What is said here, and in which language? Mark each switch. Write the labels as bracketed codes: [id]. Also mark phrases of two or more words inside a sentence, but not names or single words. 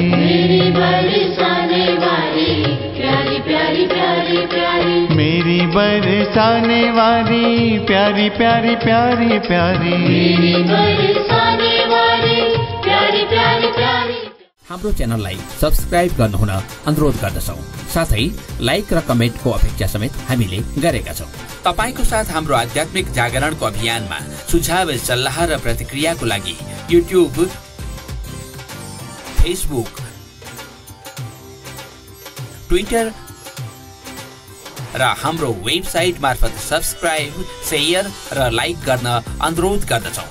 [hi] मेरी बरसाने वाली प्यारी प्यारी प्यारी प्यारी, मेरी बरसाने वाली प्यारी प्यारी प्यारी प्यारी, मेरी बरसाने वाली प्यारी प्यारी प्यारी। [ne] हाम्रो च्यानललाई सब्स्क्राइब गर्नुहुन अनुरोध गर्दछौं। साथै लाइक र कमेन्टको अपेक्षा समेत हामीले गरेका छौं। तपाईको साथ हाम्रो आध्यात्मिक जागरणको अभियानमा सुझाव, सल्लाह र प्रतिक्रियाको लागि युट्युब, फेसबुक, ट्विटर र हाम्रो वेबसाइट मार्फत [en] subscribe, share [ne] र लाइक गर्न अनुरोध गर्दछौं।